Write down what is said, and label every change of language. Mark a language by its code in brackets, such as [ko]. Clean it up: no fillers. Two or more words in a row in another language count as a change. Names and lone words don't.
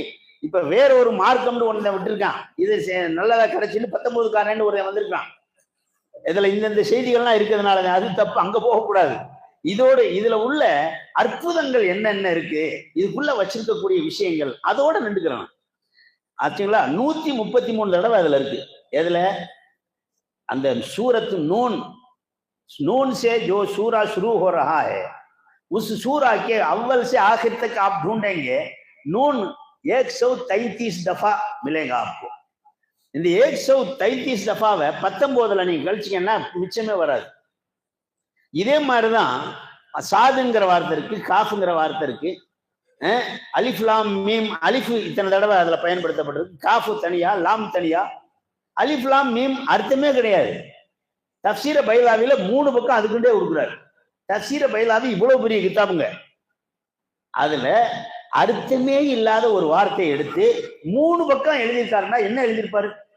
[ta] இப்ப வேற ஒரு மார்க்கம்னு ஒன்றை விட்டுருக்கான் இது நல்லதா கிடைச்சுன்னு 19 ஒரு வந்திருக்கான் இதுல இந்த செய்திகள்லாம் இருக்கிறதுனால அது தப்பு அங்க போகக்கூடாது இதோட இதுல உள்ள அற்புதங்கள் என்னென்ன இருக்கு இதுக்குள்ள வச்சிருக்கக்கூடிய விஷயங்கள் அதோட நின்றுக்கிறான் ஆச்சுங்களா 133 தடவை அதுல இருக்கு எதுல அந்த [ur] سورت نون سے جو سورہ شروع ہو رہا ہے اس سورہ کے اول سے آخر تک آپ ڈھونڈیں گے نون 133 دفعہ ملے گا آپ کو [ta] இந்த 133 தஃபாவை 19ல நீங்க கழிச்சீங்கன்னா மிச்சமே வராது இதே மாதிரிதான் சாதுங்கிற வார்த்தை இருக்கு காஃப்ங்கிற வார்த்தை இருக்கு அலிஃப் லாம் மீம் அலிஃப் இத்தனை தடவை அதுல பயன்படுத்தப்பட்டிருக்கு காஃபு தனியா லாம் தனியா அலிஃப் லாம் மீம் அர்த்தமே கிடையாது தஃசீர பைலாவில 3 பக்கம் அதுக்குண்டே கொடுக்குறாரு தஃசீர பைலாவி இவ்வளவு பெரிய கிதாபுங்க அதுல அர்த்தமே இல்லாத ஒரு வார்த்தையை எடுத்து 3 பக்கம் எழுதியிருக்காருன்னா என்ன எழுதியிருப்பாரு